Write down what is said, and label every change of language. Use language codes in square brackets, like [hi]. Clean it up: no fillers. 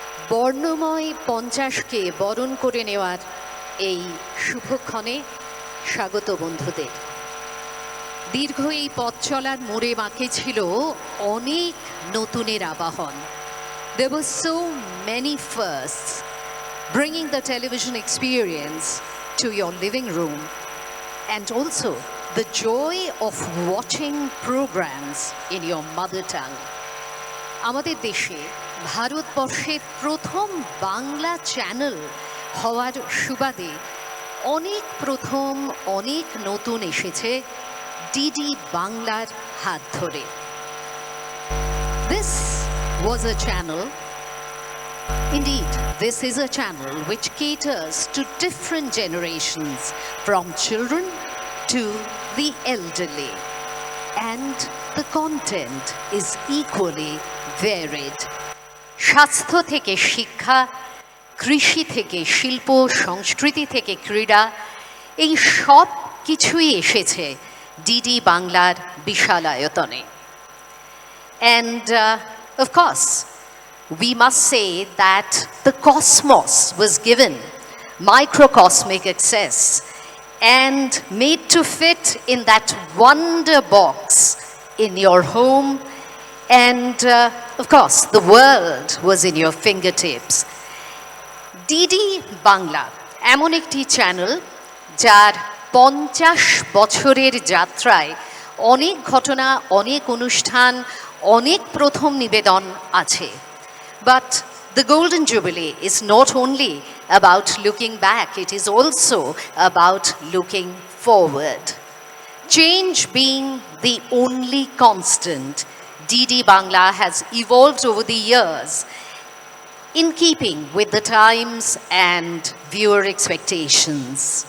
[bn] বর্ণময় 50কে বরণ করে নেওয়ার এই শুভক্ষণে স্বাগত বন্ধুদের। দীর্ঘ এই পথ চলার মোড়ে বাঁকে ছিল অনেক নতুনের আবাহন। [en] There were so many firsts, bringing the television experience to your living room, and also the joy of watching programs in your mother tongue. [bn] আমাদের দেশে ভারতবর্ষের প্রথম বাংলা চ্যানেল হওয়ার সুবাদে অনেক প্রথম অনেক নতুন এসেছে ডিডি বাংলার হাত ধরে। [en] This was a channel, indeed this is a channel which caters to different generations, from children to the elderly, and the content is equally varied. [bn] স্বাস্থ্য থেকে শিক্ষা, কৃষি থেকে শিল্প, সংস্কৃতি থেকে ক্রীড়া, এই সব কিছুই এসেছে ডিডি বাংলার বিশাল আয়তনে। [en] And of course, we must say that the cosmos was given microcosmic access and made to fit in that wonder box in your home, and of course the world was in your fingertips. [bn] DD Bangla এমন একটি channel যার 50 বছরের যাত্রায় অনেক ঘটনা, অনেক অনুষ্ঠান, অনেক প্রথম নিবেদন আছে। [en] But the Golden Jubilee is not only about looking back, it is also about looking forward. Change being the only constant, DD Bangla has evolved over the years in keeping with the times and viewer expectations.